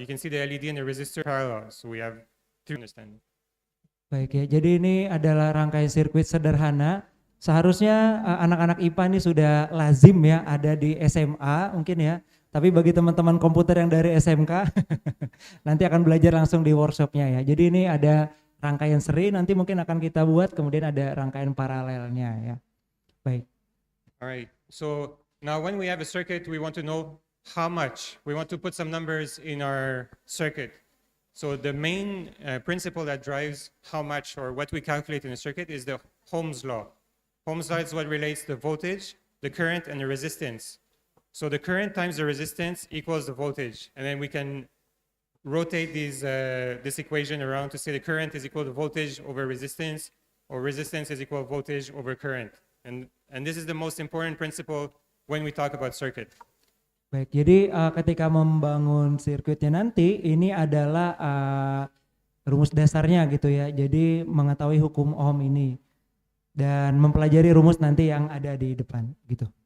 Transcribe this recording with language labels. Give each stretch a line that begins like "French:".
English: You can see the LED and the resistor parallel. So we have to understand.
Indonesian: Baik ya, jadi ini adalah rangkaian sirkuit sederhana. Seharusnya anak-anak IPA ini sudah lazim ya ada di SMA mungkin ya. Tapi bagi teman-teman komputer yang dari SMK nanti akan belajar langsung di workshopnya ya. Jadi ini ada rangkaian seri, nanti mungkin akan kita buat, kemudian ada rangkaian paralelnya ya. Baik.
English: Alright, so now when we have a circuit, we want to know how much. We want to put some numbers in our circuit. So the main principle that drives how much or what we calculate in a circuit is the Ohm's law. Ohm's law is what relates the voltage, the current, and the resistance. So the current times the resistance equals the voltage. And then we can rotate this equation around to say the current is equal to voltage over resistance, or resistance is equal to voltage over current. And this is the most important principle when we talk about circuit.
Indonesian: Baik, jadi ketika membangun sirkuitnya nanti, ini adalah rumus dasarnya gitu ya. Jadi mengetahui hukum Ohm ini dan mempelajari rumus nanti yang ada di depan gitu.